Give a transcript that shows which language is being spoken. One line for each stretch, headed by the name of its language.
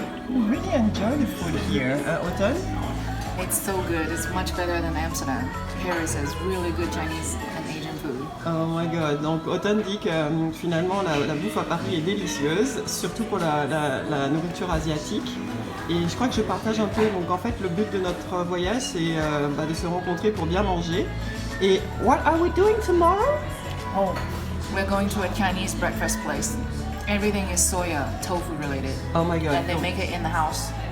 English: We really enjoy the food here, Autumn. It's so good. It's much better than Amsterdam. Paris has really good Chinese and Asian food. Oh my god.
French: Donc Autumn dit que finalement la bouffe à Paris est délicieuse, surtout pour la nourriture asiatique. Et je crois que je partage un peu. Donc en fait le but de notre voyage c'est de se rencontrer pour bien manger.
English: Et what are we doing tomorrow? Oh, we're going to a Chinese breakfast place. Everything is soya, tofu related. Oh my god. And they make it in the house.